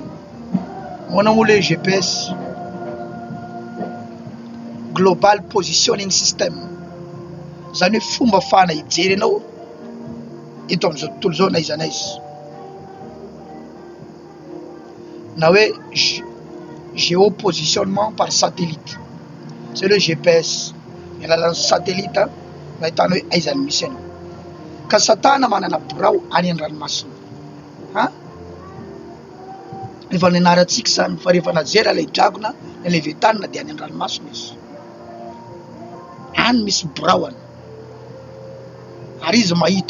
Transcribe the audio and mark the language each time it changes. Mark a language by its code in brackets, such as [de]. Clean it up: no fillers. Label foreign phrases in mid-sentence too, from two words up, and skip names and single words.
[mg] Manao le GPS, [en] Global Positioning System, [mg] zany hoe fomba fahana hijery anao eto amin'izao tontolo zao naiza naiza, na hoe [fr] géopositionnement par satellite, c'est le GPS, [mg] mialalan'ny satellite mba ahitana hoe aizany misy anao. Ka satana manana birao any an-dranomasina, efa nianarantsika zany fa rehefa najera ilay dragona na leviatana dia any an-dranomasina izy, any misy biraoany ary izy mahita.